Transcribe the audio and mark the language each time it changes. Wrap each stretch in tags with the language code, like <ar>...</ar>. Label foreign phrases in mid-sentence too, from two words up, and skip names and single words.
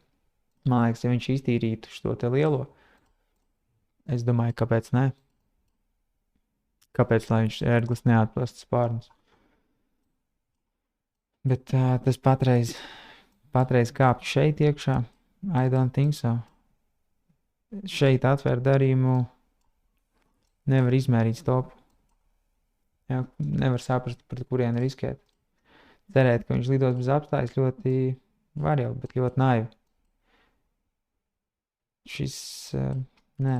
<lv>Man liekas, ja viņš iztīrītu šo te lielo, es domāju, kāpēc ne? Kāpēc, lai viņš ērglis neatplast spārnus? Bet tas patreiz kāpj šeit iekšā.</lv> <en>I don't think so.</en> <lv>Šeit atvērt darījumu nevar izmērīt stopu. Jā, nevar saprast, pret kurien riskēt. Cerēt, ka viņš lidos bez apstājas ļoti var jau, bet ļoti naivi. Šis, nē.</lv>